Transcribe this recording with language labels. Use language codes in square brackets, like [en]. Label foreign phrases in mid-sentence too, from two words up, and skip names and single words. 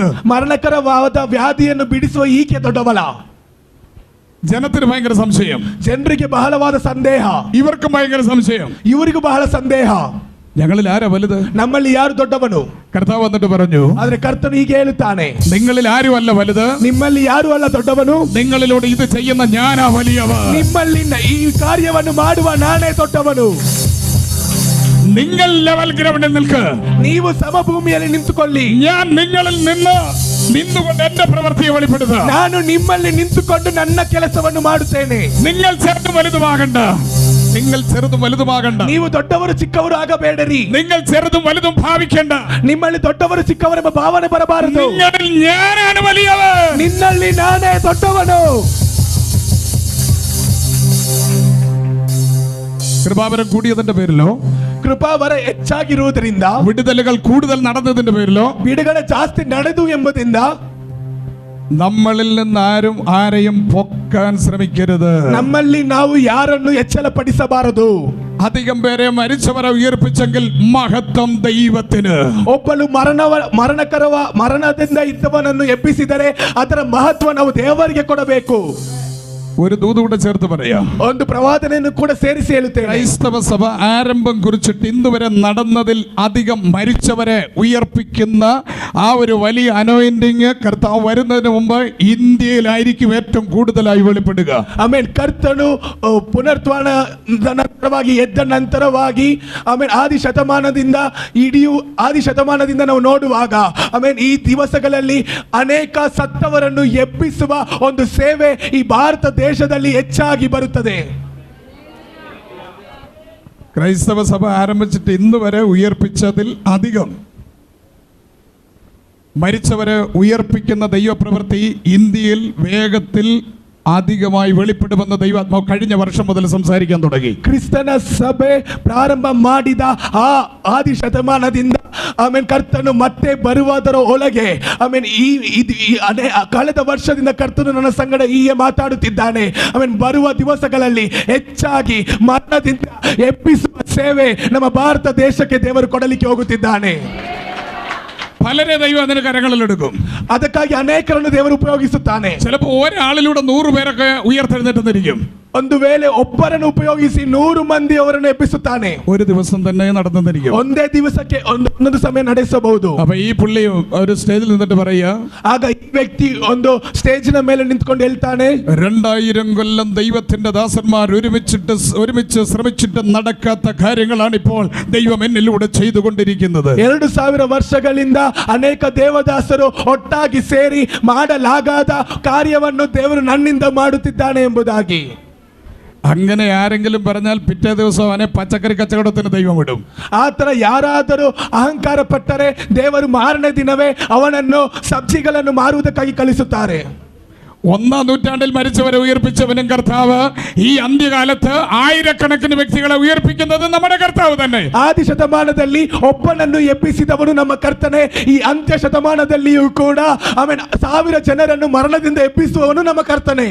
[kn] ಮರಣಕರವಾದ ವ್ಯಾಧಿಯನ್ನು ಬಿಡಿಸುವ ಈಕೆ ದೊಡ್ಡವಳ? [ml] ജനത്തിന് ഭയങ്കര സംശയം, [kn] ಜನರಿಗೆ ಬಹಳವಾದ ಸಂದೇಹ, [ml] ഇവർക്കും ഭയങ്കര സംശയം, [kn] ಇವರಿಗೂ ಬಹಳ ಸಂದೇಹ. [ml] ഞങ്ങളിൽ ആരാ വലുത്? [kn] ನಮ್ಮಲ್ಲಿ ಯಾರು ದೊಡ್ಡವನು? [ml] കർത്താവ് വന്നിട്ട് പറഞ്ഞു, [kn] ಆದ್ರೆ ಕರ್ತನು ಹೀಗೆ ಹೇಳುತ್ತಾನೆ, [ml] നിങ്ങളിൽ ആരുമല്ല വലുത്, [kn] ನಿಮ್ಮಲ್ಲಿ ಯಾರು ಅಲ್ಲ ದೊಡ್ಡವನು, [ml] നിങ്ങളിലൂടെ ഇത് ചെയ്യുന്ന ഞാനാ വലിയവൻ. [kn] ನಿಮ್ಮಲ್ಲಿ ಈ ಕಾರ್ಯವನ್ನು ಮಾಡುವ ನಾನೇ ದೊಡ್ಡವನು. [ml] നിങ്ങൾ [en] level groundil [ml] നിൽക്ക്, [kn] ನೀವು ಸಮಭೂಮಿಯಲ್ಲಿ ನಿಂತುಕೊಳ್ಳಿ. [ml] ഞാൻ നിങ്ങളിൽ നിന്നുകൊണ്ട് എന്റെ പ്രവൃത്തിയെ വെളിപ്പെടുത്താം. [kn] ನಾನು ನಿಮ್ಮಲ್ಲಿ ನಿಂತುಕೊಂಡು ನನ್ನ ಕೆಲಸವನ್ನು ಮಾಡುತ್ತೇನೆ. [ml] നിങ്ങൾ ചെറുതും വലുതുമാകണ്ട, നിങ്ങൾ ചെറുതും വലുതുമാകണ്ട, [kn] ನೀವು ದೊಡ್ಡವರು ಚಿಕ್ಕವರು ಆಗಬೇಡರಿ. [ml] നിങ്ങൾ ചെറുതും വലുതും ഭാവിക്കേണ്ട. [kn] ನಿಮ್ಮಲ್ಲಿ ದೊಡ್ಡವರು ಚಿಕ್ಕವರೆಂಬ ಭಾವನೆ ಬರಬಾರದು. [ml] നിങ്ങളിൽ ഞാനാണ് വലിയവൻ, [kn] ನಿನ್ನಲ್ಲಿ ನಾನೇ ದೊಡ್ಡವನು. [ml] കൃപാവരം കൂടിയതിന്റെ പേരിലോ [kn] ಕೃಪಾವರ ಹೆಚ್ಚಾಗಿರುವುದರಿಂದ, [ml] വിടുതലുകൾ കൂടുതൽ നടന്നതിന്റെ പേരിലോ [kn] ಬಿಡುಗಡೆ ಜಾಸ್ತಿ ನಡೆದು ಎಂಬುದರಿಂದ [ml] നമ്മളിൽ നിന്ന് ആരെയും പൊക്കാൻ ശ്രമിക്കരുത്. [kn] ನಮ್ಮಲ್ಲಿ ನಾವು ಯಾರನ್ನು ಎಚ್ಚರಪಡಿಸಬಾರದು. [ml] അധികം പേരെ മരിച്ചവരെ ഉയർപ്പിച്ചെങ്കിൽ മഹത്വം ദൈവത്തിന്. [kn] ಒಬ್ಬನು ಮರಣದಿಂದ ಇದ್ದವನನ್ನು ಎಬ್ಬಿಸಿದರೆ ಅದರ ಮಹತ್ವ ನಾವು ದೇವರಿಗೆ ಕೊಡಬೇಕು. [ml] ഒരു ദൂത് കൂടെ ചേർത്ത് പറയാം. [kn] ಒಂದು ಪ್ರವಾದನೆಯನ್ನು ಕೂಡ ಸೇರಿಸಿ ಹೇಳುತ್ತೇನೆ. [ml] ക്രൈസ്തവ സഭ ആരംഭം കുറിച്ചിട്ട് ഇന്ന് വരെ നടന്നതിൽ അധികം മരിച്ചവരെ ഉയർപ്പിക്കുന്ന ആ ഒരു വലിയ അനോയിന്റിങ് കർത്താവ് വരുന്നതിന് മുമ്പ് ഇന്ത്യയിലായിരിക്കും ഏറ്റവും കൂടുതലായി വെളിപ്പെടുക. [kn] ಆಮೇಲೆ ಕರ್ತನು ಪುನರ್ತನ ನಂತರವಾಗಿ ಎದ್ದ ನಂತರವಾಗಿ ಆಮೇಲೆ ಆದಿ ಶತಮಾನದಿಂದ ನಾವು ನೋಡುವಾಗ ಆಮೇಲೆ ಈ ದಿವಸಗಳಲ್ಲಿ ಅನೇಕ ಸತ್ತವರನ್ನು ಎಬ್ಬಿಸುವ ಒಂದು ಸೇವೆ ಈ ಭಾರತ ದೇಶದಲ್ಲಿ ಹೆಚ್ಚಾಗಿ ಬರುತ್ತದೆ. [ml] ക്രൈസ്തവ സഭ ആരംഭിച്ചിട്ട് ഇന്ന് വരെ ഉയർപ്പിച്ചതിൽ അധികം മരിച്ചവരെ ഉയർപ്പിക്കുന്ന ദൈവപ്രവൃത്തി ഇന്ത്യയിൽ വേഗത്തിൽ അധികമായി വെളിപ്പെടുമെന്ന് ദൈവാത്മാവ് കഴിഞ്ഞ വർഷം മുതൽ സംസാരിക്കാൻ തുടങ്ങി. [kn] ಕ್ರಿಸ್ತನ ಸಭೆ ಪ್ರಾರಂಭ ಮಾಡಿದ ಆ ಆದಿ ಶತಮಾನದಿಂದ ಆಮೇಲೆ ಕರ್ತನು ಮತ್ತೆ ಬರುವುದರ ಒಳಗೆ ಆಮೇಲೆ ಕಳೆದ ವರ್ಷದಿಂದ ಕರ್ತನು ನನ್ನ ಸಂಗಡ ಹೀಗೆ ಮಾತಾಡುತ್ತಿದ್ದಾನೆ. ಆಮೇಲೆ ಬರುವ ದಿವಸಗಳಲ್ಲಿ ಹೆಚ್ಚಾಗಿ ಮರಣದಿಂದ ಎಬ್ಬಿಸುವ ಸೇವೆ ನಮ್ಮ ಭಾರತ ದೇಶಕ್ಕೆ ದೇವರು ಕೊಡಲಿಕ್ಕೆ ಹೋಗುತ್ತಿದ್ದಾನೆ. [ml] പലരെ ദൈവം അതിന് കരങ്ങളിലെടുക്കും. [kn] ಅದಕ್ಕಾಗಿ ಅನೇಕರನ್ನು ದೇವರು ಉಪಯೋಗಿಸುತ್ತಾನೆ. [ml] ചിലപ്പോൾ ഒരാളിലൂടെ 100 പേരൊക്കെ ഉയർത്തെഴുന്നേറ്റെന്നിരിക്കും. [kn] ಒಂದು ವೇಳೆ ಒಬ್ಬರನ್ನು ಉಪಯೋಗಿಸಿ 100 ಮಂದಿ ಅವರನ್ನು ಎಬ್ಬಿಸುತ್ತಾನೆ. [ml] ഒരു ദിവസം തന്നെ നടന്നെന്നിരിക്കും. [kn] ಒಂದೇ ದಿವಸಕ್ಕೆ ಒಂದೊಂದು ಸಮಯ ನಡೆಸಬಹುದು. [ml] അപ്പൊ ഈ പുള്ളി ഒരു സ്റ്റേജിൽ നിന്നിട്ട് പറയുക, [kn] ಆಗ ಈ ವ್ಯಕ್ತಿ ಒಂದು ಸ್ಟೇಜಿನ ಮೇಲೆ ನಿಂತ್ಕೊಂಡು ಹೇಳ್ತಾನೆ, [ml] 2000 കൊല്ലം ദൈവത്തിന്റെ ദാസന്മാർ ഒരുമിച്ച് ശ്രമിച്ചിട്ട് നടക്കാത്ത കാര്യങ്ങളാണ് ഇപ്പോൾ ദൈവം എന്നിലൂടെ ചെയ്തുകൊണ്ടിരിക്കുന്നത്. [kn] 2000 ವರ್ಷಗಳಿಂದ ಅನೇಕ ದೇವದಾಸರು ಒಟ್ಟಾಗಿ ಸೇರಿ ಮಾಡಲಾಗದ ಕಾರ್ಯವನ್ನು ದೇವರು ನನ್ನಿಂದ ಮಾಡುತ್ತಿದ್ದಾನೆ ಎಂಬುದಾಗಿ. [ml] അങ്ങനെ ആരെങ്കിലും പറഞ്ഞാൽ പിറ്റേ ദിവസം അവനെ പച്ചക്കറി കച്ചവടത്തിന് ദൈവം വിടും. [kn] ಆ ತರ ಯಾರಾದರೂ ಅಹಂಕಾರ ಪಟ್ಟರೆ ದೇವರು ಮಾರನೇ ದಿನವೇ ಅವನನ್ನು ಸಬ್ಜಿಗಳನ್ನು ಮಾರುವುದಕ್ಕಾಗಿ ಕಳಿಸುತ್ತಾರೆ. [ml] 1-ാം നൂറ്റാണ്ടിൽ മരിച്ചവരെ ഉയർപ്പിച്ചവനും കർത്താവ് ഈ അന്ത്യകാലത്ത് ആയിരക്കണക്കിന് വ്യക്തികളെ ഉയർപ്പിക്കുന്നത് നമ്മുടെ കർത്താവ് തന്നെ. [kn] ಆದಿ ಶತಮಾನದಲ್ಲಿ ಒಬ್ಬನನ್ನು ಎಬ್ಬಿಸಿದವನು ನಮ್ಮ ಕರ್ತನೆ. ಈ ಅಂತ್ಯ ಶತಮಾನದಲ್ಲಿಯೂ ಕೂಡ ಆಮೇಲೆ 1000 ಜನರನ್ನು ಮರಣದಿಂದ ಎಬ್ಬಿಸುವವನು ನಮ್ಮ ಕರ್ತನೆ.